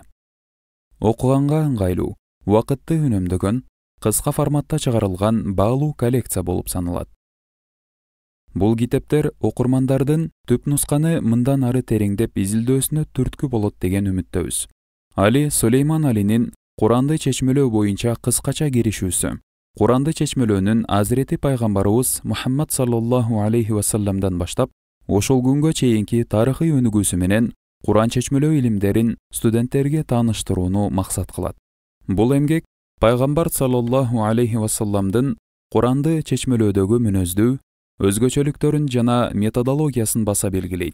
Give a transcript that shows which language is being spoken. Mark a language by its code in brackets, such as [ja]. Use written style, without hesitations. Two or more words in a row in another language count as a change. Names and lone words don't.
[ky] Окуганга ыңгайлуу, убакытты үнөмдөгөн, кыска форматта чыгарылган баалуу коллекция болуп саналат. Бул китептер окурмандардын түп нусканы мындан ары тереңдеп изилдөөсүнө түрткү болот деген үмүттөбүз. Али Сулейман Алинин Куранды чечмелөө боюнча кыскача киришүүсү. Куранды чечмелөөнүн Азирети пайгамбарыбыз Мухаммад [ar] صلى الله عليه وسلم [ky] баштап, ошол күнгө чейинки тарыхый өнүгүүсү менен Куран чечмелөө илимдерин студенттерге тааныштырууну максат кылат. Бул эмгек пайгамбар [ar] صلى الله عليه وسلم [ky] Куранды чечмелөөдөгү мүнөздүү, өзгөчөлүктөрүн жана методологиясын баса белгилейт.